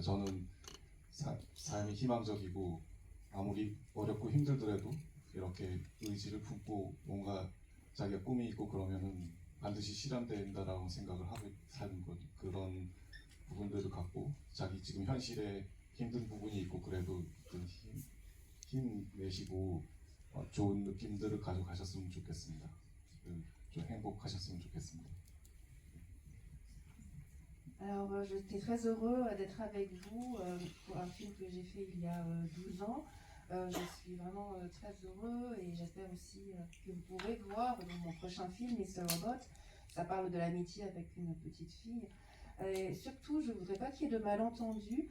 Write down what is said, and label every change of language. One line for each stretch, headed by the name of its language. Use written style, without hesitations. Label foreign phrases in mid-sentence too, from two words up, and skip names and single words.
Korean: 저는 삶이 희망적이고 아무리 어렵고 힘들더라도 이렇게 의지를 품고 뭔가 자기가 꿈이 있고 그러면은 반드시 실현된다라고 생각을 하고 사는 것 그런 부분들을 갖고 자기 지금 현실에 힘든 부분이 있고 그래도 힘 내시고 좋은 느낌들을 가져가셨으면 좋겠습니다. 좀 행복하셨으면 좋겠습니다.
French: Alors, j'étais très heureux d'être avec vous pour un film que j'ai fait il y a 12 ans. Je suis vraiment très heureux et j'espère aussi que vous pourrez voir dans mon prochain film, Mr. Robot. Ça parle de l'amitié avec une petite fille. Et surtout, je ne voudrais pas qu'il y ait de malentendus.